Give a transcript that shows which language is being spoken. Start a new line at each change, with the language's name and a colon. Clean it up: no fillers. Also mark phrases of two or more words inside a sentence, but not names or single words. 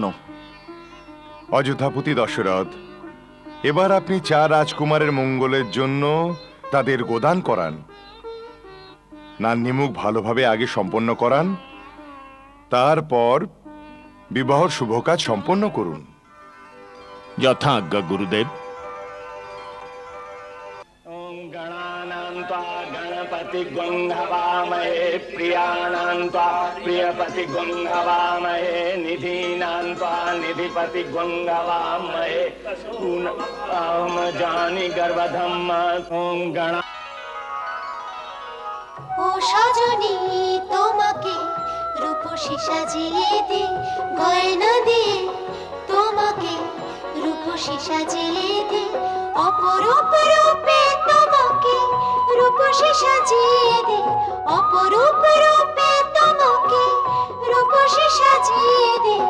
Bangla: অযোধ্যাপতি দশরথ, এবার আপনি 4 রাজকুমারের মঙ্গলের জন্য তাদের গোদান করান, নান্নিমুখ ভালোভাবে আগে সম্পন্ন করান, তারপর বিবাহর শুভ কাজ সম্পন্ন করুন। যথা আজ্ঞা গুরুদেব।
Sanskrit: ॐ गणानां त्वा गणपतिगुं हवामहे प्रियाणां त्वा प्रियपतिगुं हवामहे निधीनां त्वा निधिपतिगुं हवामहे जानि गर्भधम् ॐ गणा।
Bangla: ও সজনী তোমাকে রূপসী সাজিয়ে দে, গয়না দিয়ে তোমাকে রূপসী সাজিয়ে দে, অপরূপ রূপে তোমাকে রূপসী সাজিয়ে দে, অপরূপ রূপে তোমাকে রূপসী সাজিয়ে দে।